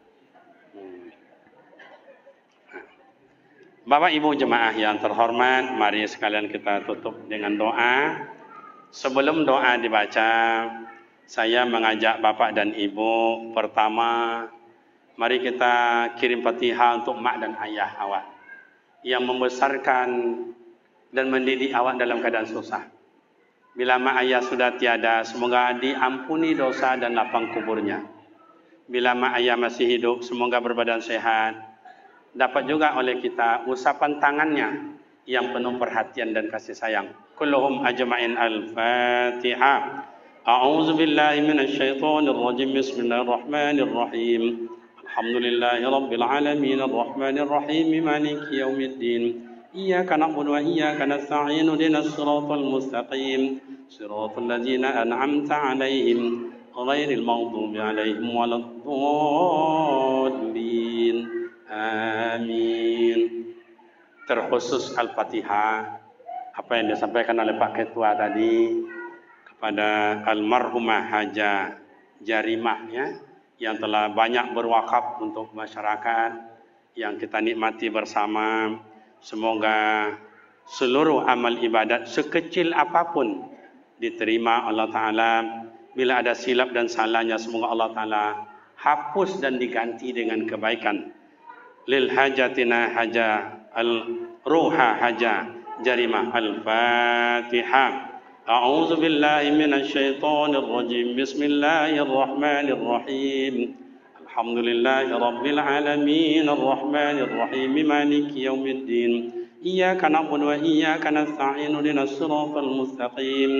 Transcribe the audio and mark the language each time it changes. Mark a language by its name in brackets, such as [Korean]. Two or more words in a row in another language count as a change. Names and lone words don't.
[Malay] Bapak Ibu jemaah yang terhormat, mari sekalian kita tutup dengan doa. Sebelum doa dibaca, saya mengajak Bapak dan Ibu, pertama, mari kita kirim Fatihah untuk mak dan ayah awak yang membesarkan dan mendidik awak dalam keadaan susah. Bila mak ayah sudah tiada, semoga diampuni dosa dan lapang kuburnya. Bila mak ayah masih hidup, semoga berbadan sehat. Dapat juga oleh kita usapan tangannya yang penuh perhatian dan kasih sayang. [Arabic] كلهم أجمعين الفاتحة. أعوذ بالله من الشيطان الرجيم. بسم الله الرحمن الرحيم. الحمد لله رب العالمين الرحمن الرحيم مالك يوم الدين. إياك نعبد وإياك نستعين اهدنا الصراط المستقيم. صراط الذين أنعمت عليهم غير المغضوب عليهم ولا الضالين. Amin. [Malay] Terkhusus Al-Fatihah apa yang disampaikan oleh Pak Ketua tadi kepada almarhumah Haja Jarimah ya, yang telah banyak berwakaf untuk masyarakat yang kita nikmati bersama. Semoga seluruh amal ibadat sekecil apapun diterima [Arabic] الله تعالى. [Malay] Bila ada silap dan salahnya, semoga [Arabic] الله تعالى [Malay] hapus dan diganti dengan kebaikan. [Arabic] لحاجتنا حاجة الروح حاجة Jarimah. Al-Fatihah. أعوذ بالله من الشيطان الرجيم. بسم الله الرحمن الرحيم. الحمد لله رب العالمين الرحمن الرحيم مالك يوم الدين. إياك نعبد وإياك نستعين اهدنا الصراط المستقيم.